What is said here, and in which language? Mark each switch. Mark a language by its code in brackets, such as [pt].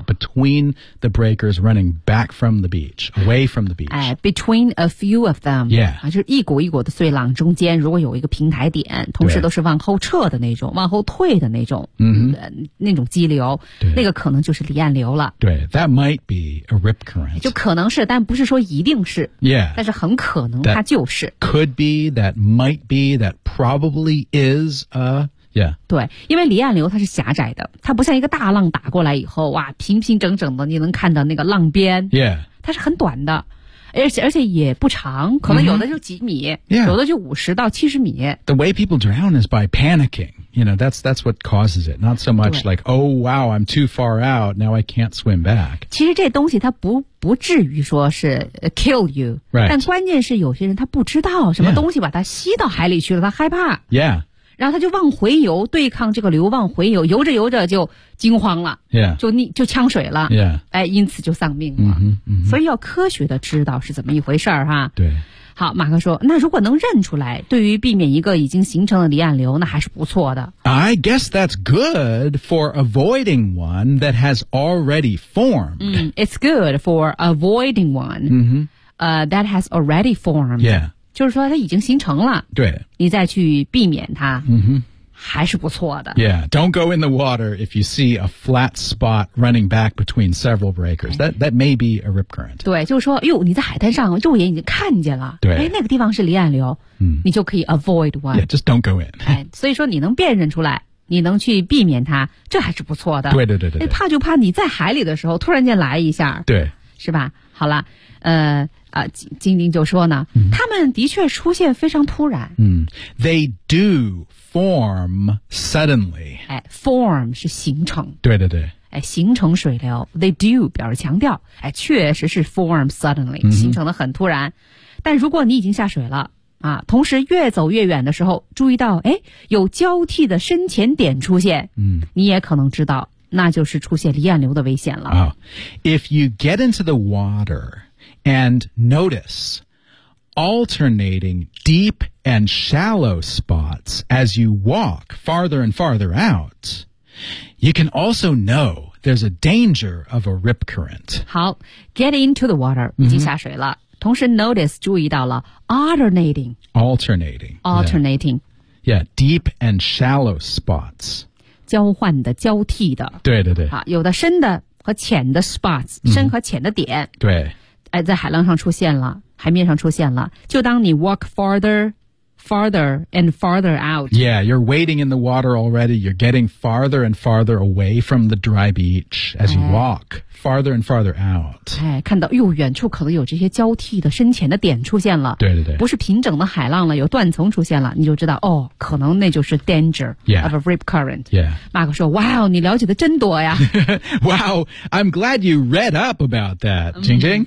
[en] between the breakers running back from the beach, away from the beach. Between a few of them. Yeah. [zh] 就是一股一股的碎浪中间如果有一个平台点同时都是往后撤的那种往后退的那种、 mm-hmm. 那种激流对那个可能就是离岸流了。对 [en] that might be a rip current. [zh] 就可能是但不是说一定是。 [en] Yeah. [zh] 但是很可能它就是。 [en] That、could be, that might be, that probably is a... Yeah. [zh] 对因为离岸流它是狭窄的它不像一个大浪打过来以后哇平平整整的你能看到那个浪边、 [en] yeah. [zh] 它是很短的而且也不长可能有的就几米、 [en] mm-hmm. yeah. [zh] 有的就50到70米 [en] The way people drown is by panicking You know, that's what causes it Not so much like Oh wow, I'm too far out Now I can't swim back [zh] 其实这东西它不至于说是 [en] kill you、 right. [zh] 但关键是有些人他不知道什么东西把它吸到海里去了、 [en] yeah. [zh] 他害怕 [en] Yeah. [zh] 然后他就往回游对抗这个流往回游游着游着就惊慌了、 [en] yeah. [zh] 就呛水了、 [en] yeah. [zh] 哎、因此就丧命了、 mm-hmm, mm-hmm. 所以要科学的知道是怎么一回事儿哈。对好马克说那如果能认出来对于避免一个已经形成的离岸流那还是不错的 [en] I guess that's good for avoiding one that has already formed、 It's good for avoiding one、 mm-hmm. That has already formed Yeah [zh] 就是说它已经形成了对你再去避免它、 mm-hmm. 还是不错的 [en] Yeah, don't go in the water if you see a flat spot running back between several breakers、okay. That may be a rip current [zh] 对就是说哟你在海滩上肉眼已经看见了对、哎、那个地方是离岸流、嗯、你就可以 [en] avoid one Yeah, just don't go in 、 [zh] 哎、所以说你能辨认出来你能去避免它这还是不错的对对对 对, 对、哎、怕就怕你在海里的时候突然间来一下对是吧好了晶晶就说呢、嗯、他们的确出现非常突然、 [en] 嗯、They do form suddenly、 [zh] 哎、Form 是形成对对对、哎、形成水流 [en] They do [zh] 表示强调、哎、确实是 [en] form suddenly、嗯、 [zh] 形成的很突然但如果你已经下水了啊，同时越走越远的时候注意到哎，有交替的深浅点出现、嗯、你也可能知道那就是出现离岸流的危险了、 oh. [en] If you get into the waterAnd notice alternating deep and shallow spots as you walk farther and farther out, you can also know there's a danger of a rip current. [zh] 好 [en] get into the water,、 mm-hmm. [zh] 已经下水了。同时 notice, 注意到了 alternating. [en] Alternating. Alternating. Yeah. yeah, deep and shallow spots. [zh] 交换的交替的。对对对。好有的深的和浅的 spots,、 mm-hmm. 深和浅的点。对。哎，在海浪上出现了，海面上出现了。就当你 [en] walk farther, farther and farther out. Yeah, you're wading in the water already. You're getting farther and farther away from the dry beach as you walk farther and farther out. [zh] 哎，看到哟，远处可能有这些交替的深浅的点出现了。对对对，不是平整的海浪了，有断层出现了，你就知道哦，可能那就是 danger、 [en] yeah. of a rip current. Yeah, [zh] 马克说，哇，你了解的真多呀。 [en] Wow, I'm glad you read up about that, 晶晶。